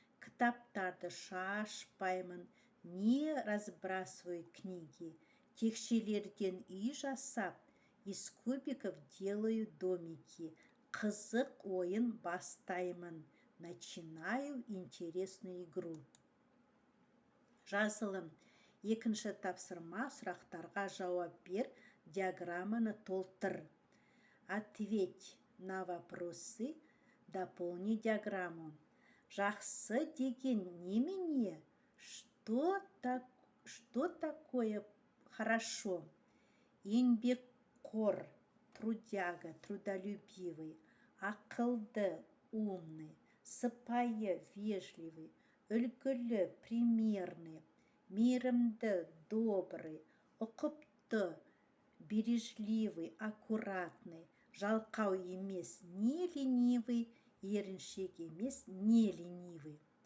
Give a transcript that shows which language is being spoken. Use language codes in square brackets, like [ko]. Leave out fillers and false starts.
[kk] Кітаптарды шашпаймын. [ru] Не разбрасываю книги. [kk] Текшелерден үй жасап, [ru] из кубиков делаю домики. [kk] Қызық ойын бастаймын. [ru] Начинаю интересную игру. [kk] Жазылым. Екінші тапсырма, сұрақтарға жауап бер, диаграмманы толтыр. [ru] Ответь на вопросы, дополни диаграмму. [kk] Жақсы деген немене? [ru] Что такое хорошо? Еңбекқор, трудяга, трудолюбивый, ақылды, умный, сыпайы, вежливый, үлгілі, примерный, мейірімді, добрый, ұқыпты, бережливый, аккуратный, жалқау емес, не ленивый, еріншек емес, не ленивый.